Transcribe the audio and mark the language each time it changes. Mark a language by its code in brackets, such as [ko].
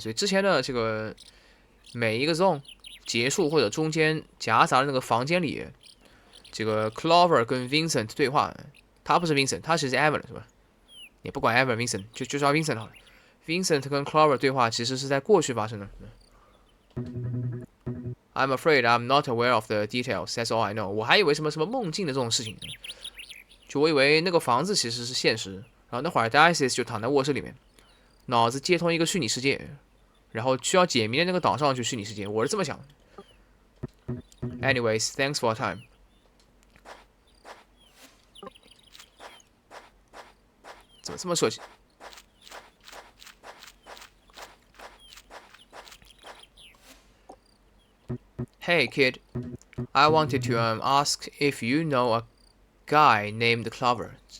[zh] 所以之前的这个每一个 zone 结束或者中间夹杂的那个房间里，这个 Clover 跟 Vincent 对话，他不是 Vincent， 他其实是 Evan 是吧？也不管 Evan、Vincent， 就叫 Vincent 好了。Vincent 跟 Clover 对话其实是在过去发生的。 [en] I'm afraid I'm not aware of the details. That's all I know. [zh] 我还以为什么梦境的这种事情呢，就我以为那个房子其实是现实，然后那会儿 Dices 就躺在卧室里面，脑子接通一个虚拟世界，然后需要解谜的那个岛上就虚拟世界，我是这么想的。 [en] Anyways, thanks for your time. [zh] 怎么这么设计？ [en] Hey kid, I wanted to ask if you know a guy named Clover.